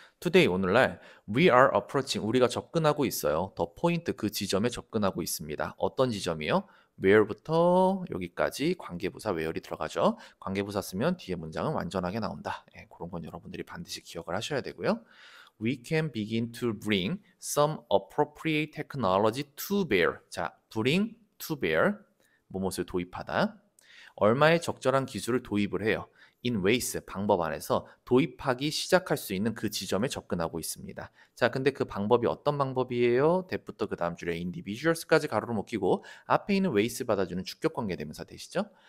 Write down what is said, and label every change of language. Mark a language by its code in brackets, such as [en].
[en] Today [ko] 오늘날 [en] we are approaching [ko] 우리가 접근하고 있어요. 더 포인트 그 지점에 접근하고 있습니다. 어떤 지점이요? where부터 여기까지 관계부사 where이 들어가죠. 관계부사 쓰면 뒤에 문장은 완전하게 나온다. 예, 그런 건 여러분들이 반드시 기억을 하셔야 되고요. [en] We can begin to bring some appropriate technology to bear. [ko] 자, [en] bring to bear [ko] 뭐뭇을 도입하다. 얼마의 적절한 기술을 도입을 해요. [en] in ways [ko] 방법 안에서 도입하기 시작할 수 있는 그 지점에 접근하고 있습니다. 자, 근데 그 방법이 어떤 방법이에요? that부터 그 다음 줄에 individuals까지 가로로 묶이고 앞에 있는 ways 받아주는 주격 관계 대명사 되시죠?